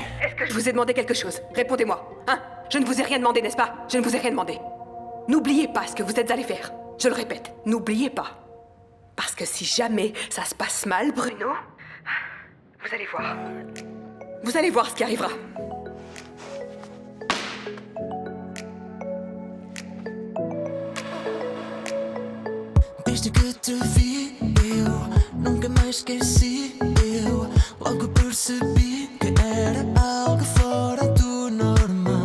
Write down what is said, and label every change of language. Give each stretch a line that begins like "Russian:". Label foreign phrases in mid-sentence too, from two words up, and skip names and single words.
French: Est-ce que je vous ai demandé quelque chose? Répondez-moi. Hein? Je ne vous ai rien demandé, n'est-ce pas? Je ne vous ai rien demandé. N'oubliez pas ce que vous êtes allé faire. Je le répète, n'oubliez pas. Parce que si jamais ça se passe mal, Bruno, vous allez voir. Vous allez voir ce qui arrivera.
Portuguese: Desde que te vi, eu nunca mais esqueci. Eu logo percebi que era algo fora do normal.